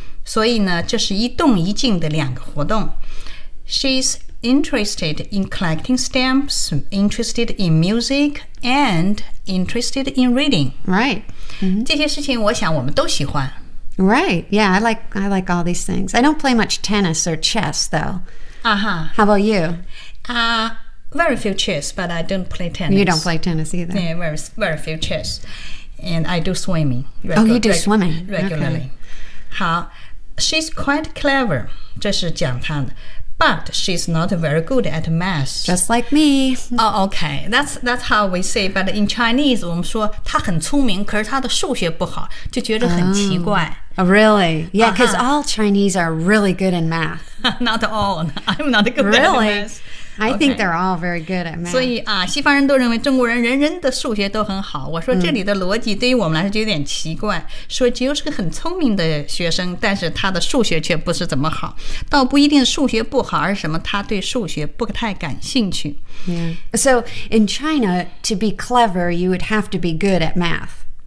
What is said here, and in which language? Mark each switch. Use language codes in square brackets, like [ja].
[zh] 所以呢，这是一动一静的两个活动。 [en] She's interested in collecting stamps, interested in music, and interested in reading. Right. [zh] 这些事情我想我们都喜欢。 [en] Right. Yeah, I like all these things. I don't play much tennis or chess, though. Uh-huh. How about you? Very few chess, but I don't play tennis. You don't play tennis either. Yeah, very, very few chess. And I do swimming. You do swimming. Regularly. Okay. 好 She's quite clever. [zh] 这是讲她的。 [en] But she's not very good at maths. Just like me. Oh, okay. That's how we say. But in Chinese, [zh] 我们说她很聪明，可是她的数学不好，就觉得很奇怪。 [en] Oh, really? Yeah, because all Chinese are really good in math. Not all. I'm not good really? at maths. Really? I think they're all very good at math. [zh] 所以啊，西方人都认为中国人人人的数学都很好。我说这里的逻辑对于我们来说就有点奇怪。说Jill是个很聪明的学生，但是她的数学却不是怎么好。倒不一定数学不好，而是什么？她对数学不太感兴趣。 [en] Yeah. So in China, to be clever, you would have to be good at math.